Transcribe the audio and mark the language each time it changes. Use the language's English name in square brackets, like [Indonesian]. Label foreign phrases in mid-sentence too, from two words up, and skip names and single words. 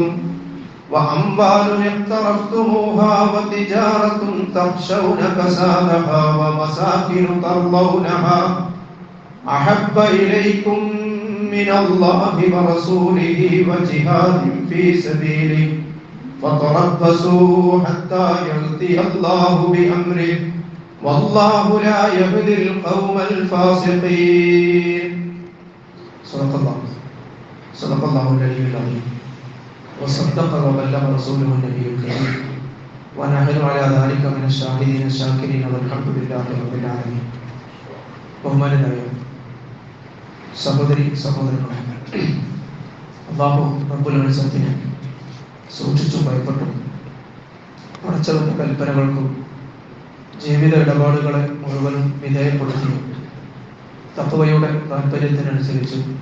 [Arabic] وأموال اقترفتموها وتجارة تخشون كسادها ومساكن ترضونها أحب إليكم من الله ورسوله وجهاد في سبيله فتربصوا حتى يأتي الله بأمره والله لا يهدي القوم الفاسقين. صدق الله العلي العظيم وصدق وبلغ رسوله النبي الكريم ونحن على ذلك من الشاهدين الشاكرين والحمد لله رب العالمين. [Malayalam] ബഹുമാനനായ സഹോദരി സഹോദരങ്ങളെ, [Arabic] الله رب العزة [Malayalam] സൂക്ഷിച്ചും ഭയപ്പെട്ടും പടച്ചവന്റെ കൽപ്പനകൾക്കും ജീവിത ഇടപാടുകളെ മുഴുവനും വിധേയപ്പെടുത്തി തഖ്വയുടെ താല്പര്യത്തിനനുസരിച്ച്